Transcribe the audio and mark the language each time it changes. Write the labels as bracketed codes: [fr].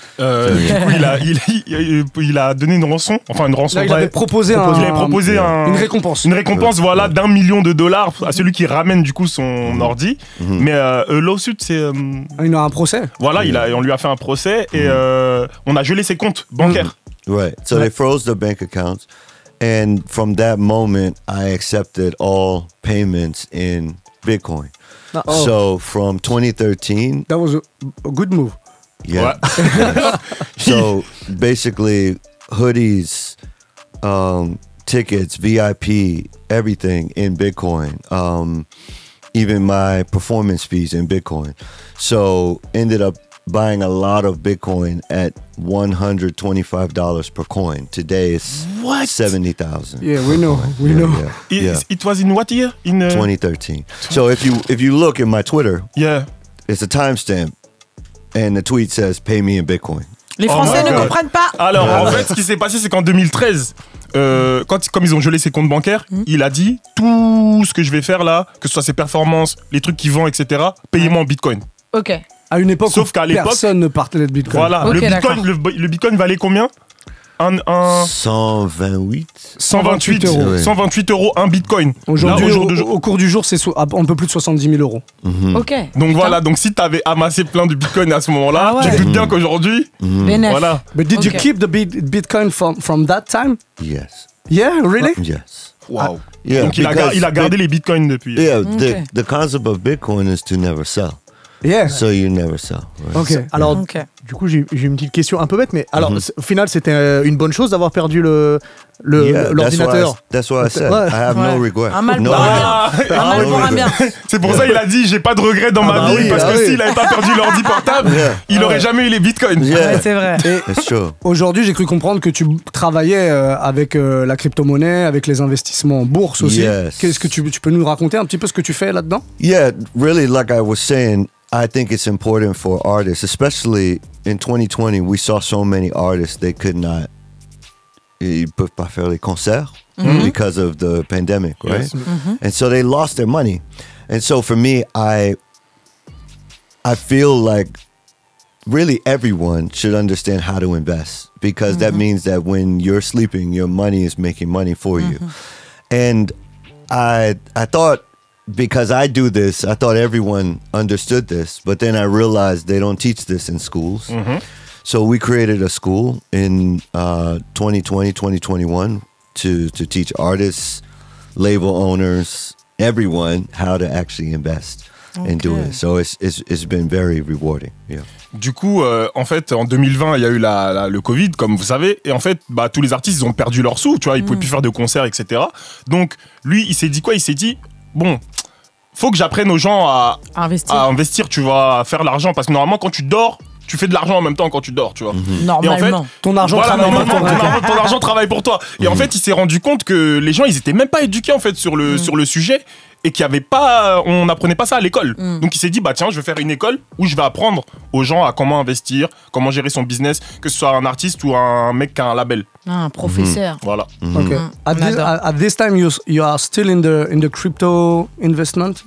[fr] Du coup, il a donné une rançon. Enfin, une rançon. Là, il avait proposé, il avait proposé une récompense. Une récompense, voilà, $1 million à celui qui ramène du coup son ordi. Mais lawsuit, c'est. Il a un procès. Voilà, on lui a fait un procès et on a gelé ses comptes bancaires. [en] Right. So they froze the bank accounts. And from that moment, I accepted all payments in Bitcoin. Oh. So from 2013. That was a good move. Yeah. So basically, hoodies, tickets, VIP, everything in Bitcoin. Even my performance fees in Bitcoin. So ended up buying a lot of Bitcoin at $125 per coin. Today it's 70,000. Yeah, we know. We know. It was in what year? In 2013. So if you look at my Twitter, it's a timestamp, and the tweet says "Pay me in Bitcoin." [fr] Les Français ne comprennent pas. Alors, en fait, ce qui s'est passé, c'est qu'en 2013, comme ils ont gelé ses comptes bancaires, il a dit tout ce que je vais faire là, que ce soit ses performances, les trucs qu'il vend, etc., payez-moi en Bitcoin. Ok. À une époque Sauf où qu'à l'époque, personne ne parlait de Bitcoin. Voilà, [en] Okay, [fr] le Bitcoin valait combien 128 euros. 128 euros un Bitcoin. Aujourd'hui, au cours du jour, c'est un peu plus de 70 000 euros. Ok. Donc voilà, donc si t'avais amassé plein de Bitcoin à ce moment-là, tu te doutes bien qu'aujourd'hui, voilà. [en] But did you keep the Bitcoin from that time? Yes. Yeah, really? Yes. Wow. Yeah, [fr] donc il a gardé les Bitcoins depuis. [en] Yeah, the concept of Bitcoin is to never sell. Yeah. So you never sell. Right? Ok. [fr] Alors, du coup, j'ai une petite question un peu bête, mais alors, au final, c'était une bonne chose d'avoir perdu l'ordinateur. [en] That's what I said. I have no regret. [fr] Un mal pour un bien. C'est pour ça qu'il a dit j'ai pas de regrets dans ma vie parce que s'il avait pas perdu l'ordi portable, il aurait jamais eu les Bitcoins. Ouais, c'est vrai. [en] It's true. [fr] Aujourd'hui, j'ai cru comprendre que tu travaillais avec la crypto-monnaie, avec les investissements en bourse aussi. [en] Yes. [fr] Qu'est-ce que tu peux nous raconter un petit peu ce que tu fais là-dedans? [en] Yeah, really, like I was saying, I think it's important for artists, especially in 2020. We saw so many artists they could not. [fr] Ils peuvent pas faire les concerts [en] because of the pandemic, right? Yes. And so they lost their money. And so for me, I feel like really everyone should understand how to invest because that means that when you're sleeping, your money is making money for you. And I thought, because I do this, I thought everyone understood this, but then I realized they don't teach this in schools. So we created a school in 2020, 2021 to teach artists, label owners, everyone how to actually invest and do it. So it's been very rewarding. Yeah. [fr] Du coup, en fait, en 2020, il y a eu le Covid, comme vous savez, et en fait, tous les artistes, ils ont perdu leurs sous, tu vois, ils pouvaient plus faire de concerts, etc. Donc, lui, il s'est dit quoi? Il s'est dit, bon, faut que j'apprenne aux gens à investir, tu vois, à faire l'argent, parce que normalement, quand tu dors, tu fais de l'argent en même temps quand tu dors, tu vois. Normalement. Et en fait, ton argent travaille pour toi. Ton argent travaille pour toi. Et en fait, il s'est rendu compte que les gens, ils étaient même pas éduqués en fait sur le sujet et qu'il y avait pas, on n'apprenait pas ça à l'école. Donc il s'est dit tiens, je vais faire une école où je vais apprendre aux gens à comment investir, comment gérer son business, que ce soit un artiste ou un mec qui a un label. Un professeur. Voilà. [en] Okay. At this time, you are still in the crypto investment.